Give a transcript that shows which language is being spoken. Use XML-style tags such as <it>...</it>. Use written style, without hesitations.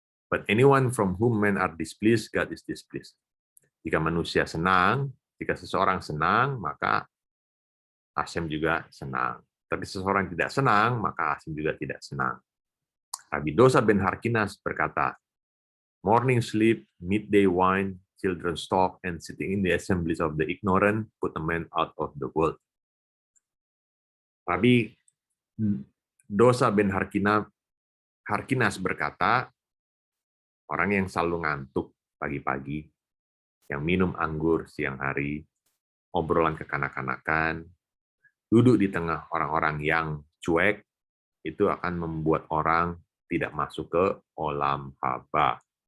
<en>But anyone from whom men are displeased, God is displeased.</en> <id>Jika manusia senang, jika seseorang senang, maka Hashem juga senang. Tapi seseorang tidak senang, maka Hashem juga tidak senang.</id> <en>Rabbi Dosa ben Harkinas</en> <id>berkata,</id> <en>morning sleep, midday wine, children's talk, and sitting in the assemblies of the ignorant put a man out of the world.</en> <id>Rabbi Dosa ben Harkinas berkata, orang yang selalu ngantuk pagi-pagi, yang minum anggur siang hari, obrolan kekanak-kanakan, duduk di tengah orang-orang yang cuek, itu akan membuat orang tidak masuk ke olam haba.</id>